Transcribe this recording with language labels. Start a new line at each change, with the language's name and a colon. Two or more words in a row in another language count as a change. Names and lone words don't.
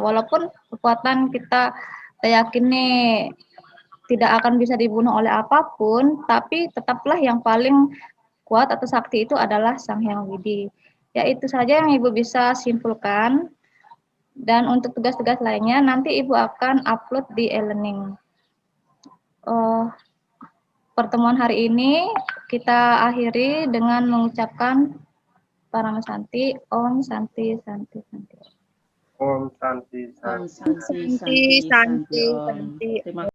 Indonesian: Walaupun kekuatan kita yakini tidak akan bisa dibunuh oleh apapun, tapi tetaplah yang paling kuat atau sakti itu adalah Sang Hyang Widi. Ya itu saja yang Ibu bisa simpulkan. Dan untuk tugas-tugas lainnya nanti Ibu akan upload di e-learning. Pertemuan hari ini kita akhiri dengan mengucapkan
Sanskrit: Parama Santi, Om Santi Santi Santi. Om Santi Om Santi. Santi, Santi, Santi, Om.
Indonesian: Terima